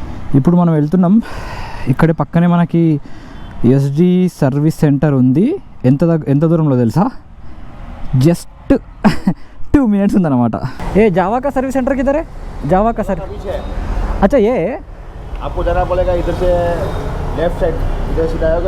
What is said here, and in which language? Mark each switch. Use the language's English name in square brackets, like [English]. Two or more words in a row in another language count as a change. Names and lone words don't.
[Telugu] ఇప్పుడు మనం వెళ్తున్నాం. ఇక్కడ పక్కనే మనకి ఎస్డి [English] service center [Telugu] ఉంది. ఎంత దూరంలో తెలుసా? [English] just 2 minutes [Telugu] ఉందన్నమాట. [Hindi] ए जावा का [English] service center [Hindi] కిधर है? जावा का सर अच्छा ये आपको जाना पड़ेगा इधर से [English] left side, [Hindi] इधर सीधा आएगा.